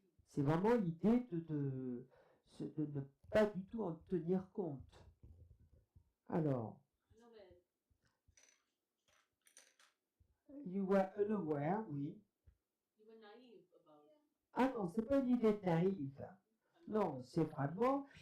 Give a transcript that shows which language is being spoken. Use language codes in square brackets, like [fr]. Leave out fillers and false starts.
[fr] C'est vraiment l'idée de ne pas du tout en tenir compte. [en] Alors, you were unaware, oui. You were naive about. [fr] Ah non, c'est pas une idée naïve. Non, c'est vraiment...